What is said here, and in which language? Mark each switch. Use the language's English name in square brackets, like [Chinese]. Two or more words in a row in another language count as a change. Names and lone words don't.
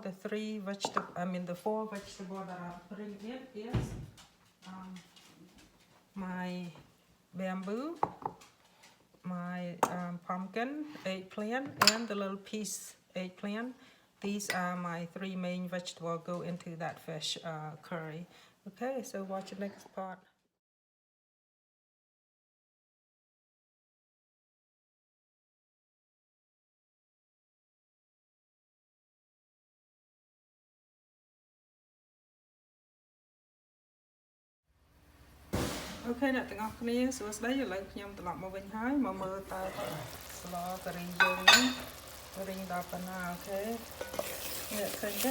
[English] The 4 vegetables that I'm putting in is my bamboo, my pumpkin, eggplant, and the little piece eggplant. These are my 3 main vegetables go into that fish curry. Okay, so watch the next part. [Khmer] Okay, អ្នកទាំងអស់គ្នាសួស្តីឥឡូវខ្ញុំត្រឡប់មកវិញហើយមកមើលតើស្លការីយើងនេះរីងដល់ប៉ុណ្ណាអូខេនេះឃើញទេឥ